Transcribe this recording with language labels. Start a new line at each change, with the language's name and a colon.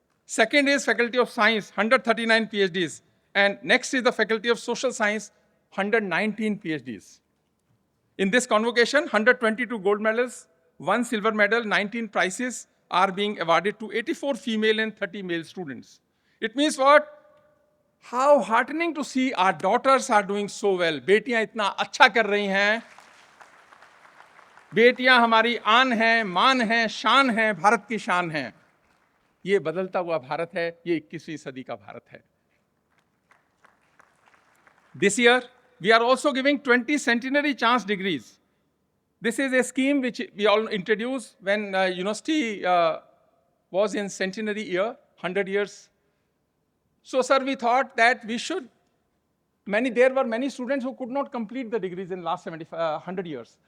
English: Second is Faculty of Science, 139 PhDs. And next is the Faculty of Social Science, 119 PhDs. In this convocation, 122 gold medals, 1 silver medal, 19 prizes are being awarded to 84 female and 30 male students. It means what? How heartening to see our daughters are doing so well.
Hindi: बेटियां इतना अच्छा कर रही हैं. बेटियां हमारी आन हैं, मान हैं, शान हैं, भारत की शान हैं. ये बदलता हुआ भारत है, ये 21वीं सदी का भारत है.
English: This year, we are also giving 20 centenary chance degrees. This is a scheme which we all introduced when university was in centenary year, 100 years. So, sir, we thought that we should, there were many students who could not complete the degrees in last 100 years.